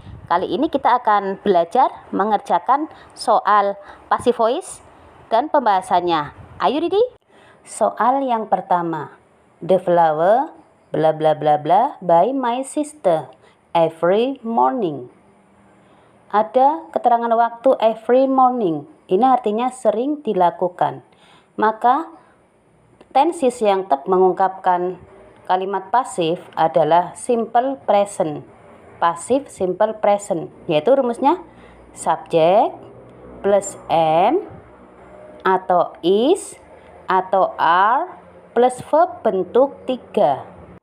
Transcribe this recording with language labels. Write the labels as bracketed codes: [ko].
[id] Kali ini kita akan belajar mengerjakan soal passive voice dan pembahasannya. [en] Are you ready? [id] Soal yang pertama. [en] The flower bla bla bla bla by my sister every morning. [id] Ada keterangan waktu [en] every morning. [id] Ini artinya sering dilakukan. Maka tenses yang tepat mengungkapkan kalimat pasif adalah simple present. Pasif simple present, yaitu rumusnya subject plus am atau is atau are plus verb bentuk 3.